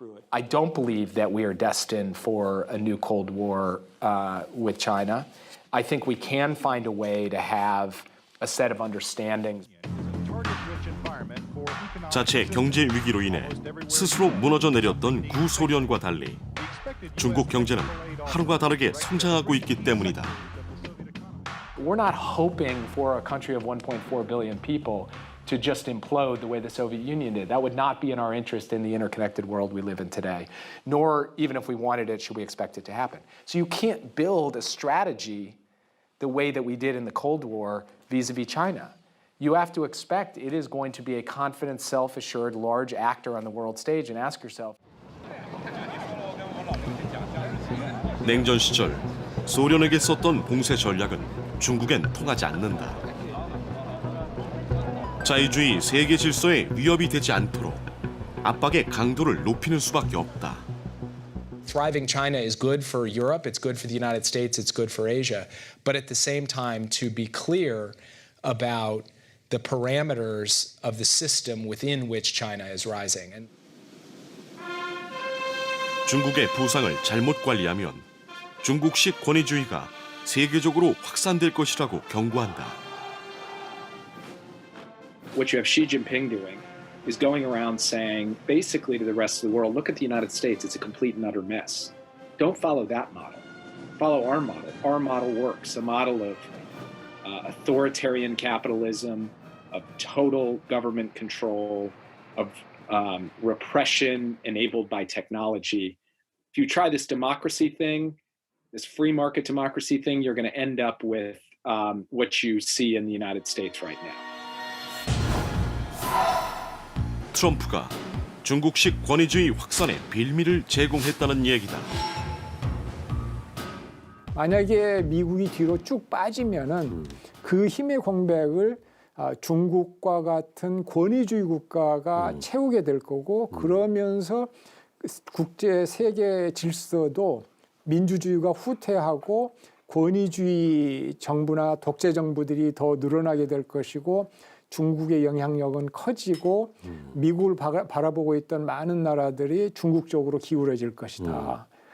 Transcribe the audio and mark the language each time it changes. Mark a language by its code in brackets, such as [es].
[en] I don't believe that we are destined for a new Cold War with China. I think we can find a way to have a set of understandings. [ko] 자체 경제 위기로 인해 스스로 무너져 내렸던 구소련과 달리 중국 경제는 하루가 다르게 성장하고 있기 때문이다. [en] We're not hoping for a country of 1.4 billion people to just implode the way the Soviet Union did. That would not be in our interest in the interconnected world we live in today. Nor, even if we wanted it, should we expect it to happen. So you can't build a strategy the way that we did in the Cold War vis-a-vis China. You have to expect it is going to be a confident, self-assured, large actor on the world stage and ask yourself. [ko] 냉전 시절 소련에게 썼던 봉쇄 전략은 중국엔 통하지 않는다. 자유주의 세계 질서에 위협이 되지 않도록 압박의 강도를 높이는 수밖에 없다. [en] Thriving China is good for Europe, it's good for the United States, it's good for Asia. But at the same time, to be clear about the parameters of the system within which China is rising. And [ko] 중국의 부상을 잘못 관리하면 중국식 권위주의가 세계적으로 확산될 것이라고 경고한다. [en] what you have Xi Jinping doing is going around saying basically to the rest of the world, look at the United States, it's a complete and utter mess. Don't follow that model. Follow our model. Our model works, a model of authoritarian capitalism, of total government control, of repression enabled by technology. If you try this democracy thing, this free market democracy thing, you're going to end up with what you see in the United States right now. [ko] 트럼프가 중국식 권위주의 확산의 빌미를 제공했다는 얘기다. 만약에 미국이 뒤로 쭉 빠지면은 그 힘의 공백을 중국과 같은 권위주의 국가가 채우게 될 거고 그러면서 국제 세계 질서도 민주주의가 후퇴하고 권위주의 정부나 독재 정부들이 더 늘어나게 될 것이고 중국의 영향력은 커지고 미국을 바라보고 있던 많은 나라들이 중국 쪽으로 기울어질 것이다.